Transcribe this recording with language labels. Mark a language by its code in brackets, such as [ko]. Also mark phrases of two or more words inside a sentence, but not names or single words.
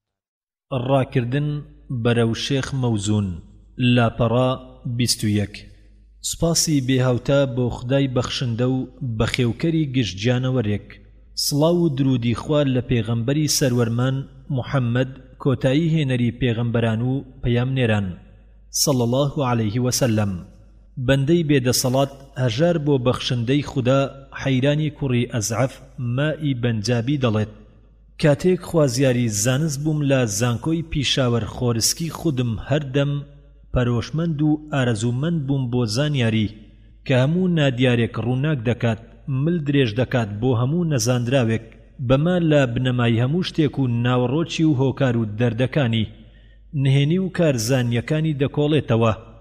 [ckb] ڕاکردن بەرەو شێخ مەوزون لاپەڕا 21 سوپاسی بێهاوتا بۆ خدای بەخشندە و بەخێوکەری گشتگیانەوەرێک سڵاو و درودی خوار لە پێغەمبەری سەروەرمان محەممەد کۆتایی هێنەری پێغەمبەران و پەیامنێران صلى [ar] الله عليه وسلم [ckb] بەندەی بێدەسەڵات هەژار بۆ بەخشندەی خوددا حەیرانی کوڕی ئەزعەف مائی بەنجابی دەڵێت کاتێک خوازیاری زانست بووم لە زانکۆی پیشاوەر خۆرسکی خودم هەردەم پەرۆشمەند و ئارەزومەند بووم بۆ زانیاری کە هەموو نادیارێک ڕووناک دەکات مل درێژ دەکات بۆ هەموو نەزاندراوێک بەما لە بنەمای هەموو شتێک و ناوەڕۆکی و هۆکار و دەردەکانی نهێنی و کارزانیەکانی دەکۆڵێتەوە